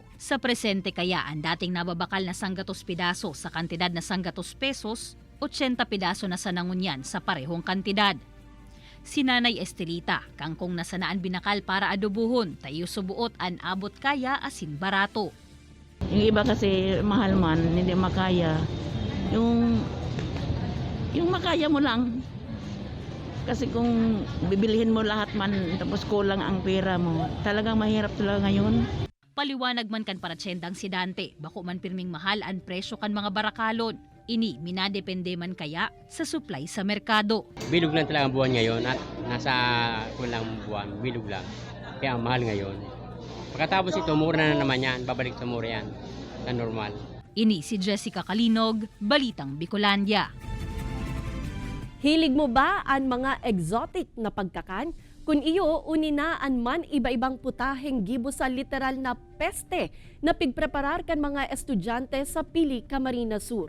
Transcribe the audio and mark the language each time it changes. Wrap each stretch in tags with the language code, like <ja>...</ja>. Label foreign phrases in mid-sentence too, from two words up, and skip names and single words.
<bik>Sa presente kaya ang dating nababakal na 100 pidaso sa kantidad na 100 pesos, 80 pidaso na sa nangunyan sa parehong kantidad. Si Nanay Estelita, kangkong nasanaan binakal para adobuhon, tayo subuot an abot kaya asin barato.</bik> <tl>Yung iba kasi mahal man, hindi makaya. Yung makaya mo lang. Kasi kung bibilihin mo lahat man tapos kulang ang pera mo, talagang mahirap talaga ngayon.</tl> <bik>Paliwanag man kan paratsendang si Dante, bako man pirming mahal ang presyo kan mga barakalon. Ini minadepende man kaya sa supply sa merkado.</bik> <tl>Bilog lang talaga ang buwan ngayon at nasa kulang buwan, bilog lang. Kaya ang mahal ngayon. Pagkatapos ito, mura na naman yan, babalik sa mura yan, na normal.</tl> <bik>Ini si Jessica Kalinog, Balitang Bicolandia.</bik> <tl>Hilig mo ba ang mga exotic na pagkakan?</tl> <bik>Kung iyo, uninaan man iba-ibang putaheng gibo sa literal na peste na pigpreparar kan mga estudyante sa Pili, Camarines Sur.</bik>